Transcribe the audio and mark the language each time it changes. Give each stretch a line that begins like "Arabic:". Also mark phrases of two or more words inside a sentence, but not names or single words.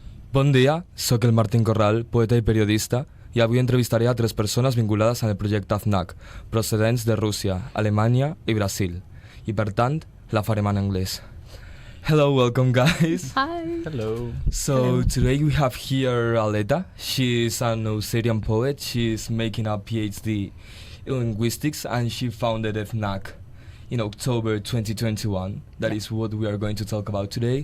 Catalan: Bon dia, sóc el Martín Corral, poeta i periodista, i avui entrevistaré a 3 persones vinculades al projecte Znak, procedents de Rússia, Alemanya i Brasil. I per tant, la farem en anglès.
English: Hello, welcome guys. Hi. Hello. So today we have here Aleta. She's an Australian poet. She's making a PhD in linguistics and she founded Znak in October 2021. That is what we are going to talk about today.